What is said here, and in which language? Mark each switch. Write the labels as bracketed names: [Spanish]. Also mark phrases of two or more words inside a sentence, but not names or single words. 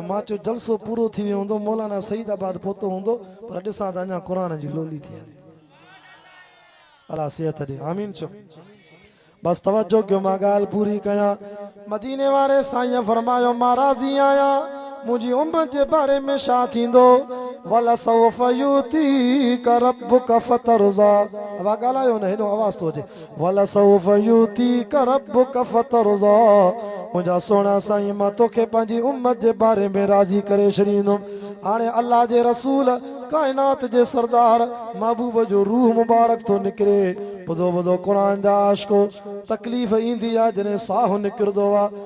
[Sindhi] मां चयो जलसो पूरो थी वियो हूंदो, मौलाना सईदाबाद पहुतो हूंदो, पर ॾिसां त अञा क़ुर जी लोली थी हले। अल्लाह सिहत ॾे, आमीन चो। बस तवज्जो कयो, मां ॻाल्हि पूरी कयां। मदीने वारे साईं फरमायो मां राज़ी आहियां, मुंहिंजी उम्मत जे बारे में छा थींदो। [Arabic] ولسوف يعطيك ربك فترضى. [Sindhi] अब ॻाल्हायो न, हेॾो आवाज़ थो अचे। [Arabic] ولسوف يعطيك ربك فترضى. [Sindhi] मुंहिंजा सोना साईं मां तोखे पंहिंजी उम्मत जे बारे में राज़ी करे छॾींदुमि। हाणे अल्लाह जे रसूल काइनात जे सरदार महबूब जो रूह मुबारक थो निकिरे। ॿुधो ॿुधो क़ुर जा आशिको, तकलीफ़ ईंदी आहे जॾहिं साहु निकिरंदो आहे।